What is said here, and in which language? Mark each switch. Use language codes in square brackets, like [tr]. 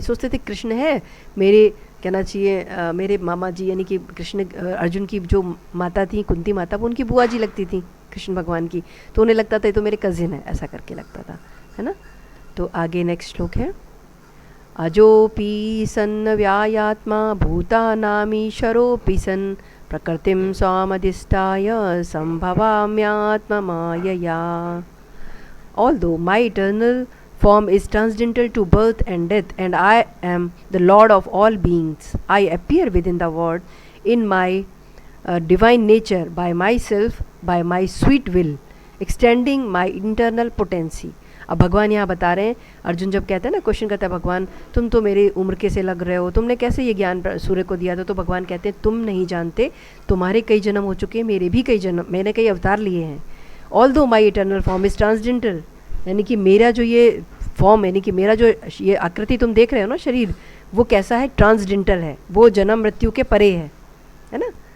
[hi] सोचते थे कृष्ण है, मेरे कहना चाहिए मेरे मामा जी, यानी कि कृष्ण अर्जुन की जो माता थी कुंती माता, वो उनकी बुआ जी लगती थी कृष्ण भगवान की, तो उन्हें लगता था ये तो मेरे कजिन है, ऐसा करके लगता था, है ना। तो आगे नेक्स्ट श्लोक है, [sa] अजोपि सन्न व्यायात्मा भूतानामीशरोऽपि सन् प्रकृतिं स्वामधिष्ठाय संभवाम्यात्ममायया। [en] Although my eternal form is transcendental to birth and death, and I am the Lord of all beings, I appear within the world in my divine nature by myself, by my sweet will, extending my internal potency. [hi] अब भगवान यहाँ बता रहे हैं, अर्जुन जब कहते हैं ना, क्वेश्चन करता है भगवान तुम तो मेरी उम्र के से लग रहे हो, तुमने कैसे ये ज्ञान सूर्य को दिया था। तो भगवान कहते हैं तुम नहीं जानते, तुम्हारे कई जन्म हो चुके हैं, मेरे भी कई जन्म, मैंने कई अवतार लिए हैं। [en] although my eternal form is transgender, [hi] यानी कि मेरा जो ये फॉर्म, यानी कि मेरा जो ये आकृति तुम देख रहे हो ना, शरीर, वो कैसा है, ट्रांसजेंडर है, वो जन्म मृत्यु के परे है ना।